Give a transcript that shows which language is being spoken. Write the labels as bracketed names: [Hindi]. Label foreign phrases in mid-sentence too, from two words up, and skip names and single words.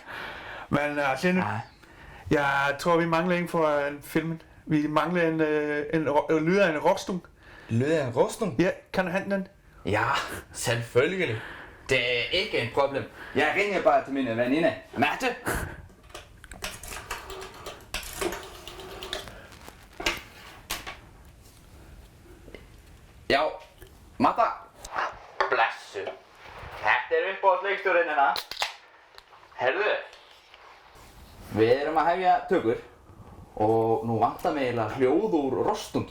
[Danish] Men Sinde, jeg tror, vi mangler en for filmen. Vi mangler en lyd af en rostung. Lyd af en rostung? Ja, kan du hente den? Ja, selvfølgelig. Det er ikke et problem. Jeg ringer bare til mine veninde. Mette? [Icelandic] Já, Matta. Blessu. Þetta uppáhaldsleikstjórinn hérna. Herðu, við erum að hefja tökur og nú vantar mig eiginlega hljóð úr rostungi.